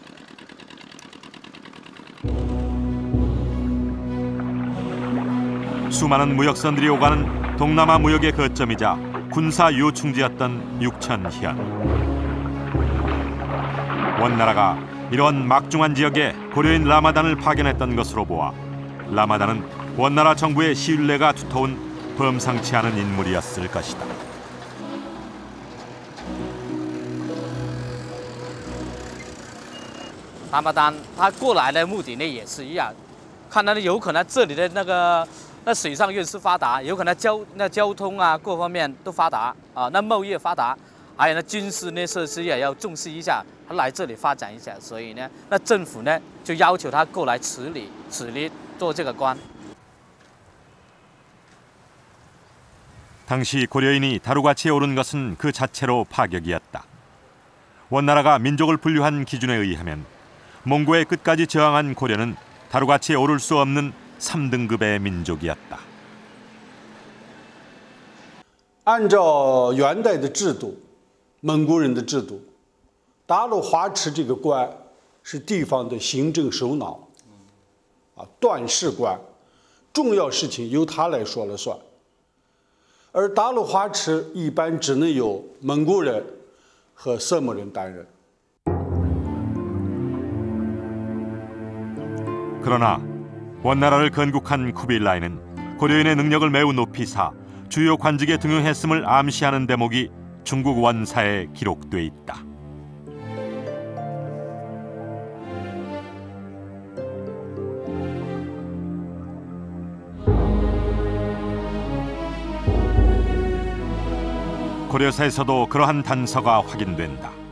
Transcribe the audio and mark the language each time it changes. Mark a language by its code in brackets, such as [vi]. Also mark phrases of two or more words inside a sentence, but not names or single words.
[ko] 수많은 무역선들이 오가는 동남아 무역의 거점이자 군사 요충지였던 육천현. 원나라가 이런 막중한 지역에 고려인 라마단을 파견했던 것으로 보아 라마단은 원나라 정부의 신뢰가 두터운 범상치 않은 인물이었을 것이다. [zh] 拉玛丹他过来的目的呢也是一样，看到有可能这里的那水上运输发达，有可能交通啊各方面都发达啊，那贸易发达，还有军事呢设施也要重视一下，他来这里发展一下，所以呢，那政府呢就要求他过来处理做这个官。 [ko] 당시 고려인이 다루가치에 오른 것은 그 자체로 파격이었다. 원나라가 민족을 분류한 기준에 의하면 몽고의 끝까지 저항한 고려는 다루가치에 오를 수 없는 3등급의 민족이었다. [zh] 按照元代的制度，蒙古人的制度，达鲁花池这个官是地方的行政首脑，段氏官，重要事情由他来说了算。而达鲁花池一般只能由蒙古人和色目人担任。 [ko] 그러나 원나라를 건국한 쿠빌라이는 고려인의 능력을 매우 높이 사 주요 관직에 등용했음을 암시하는 대목이 중국 원사에 기록돼 있다. 고려사에서도 그러한 단서가 확인된다.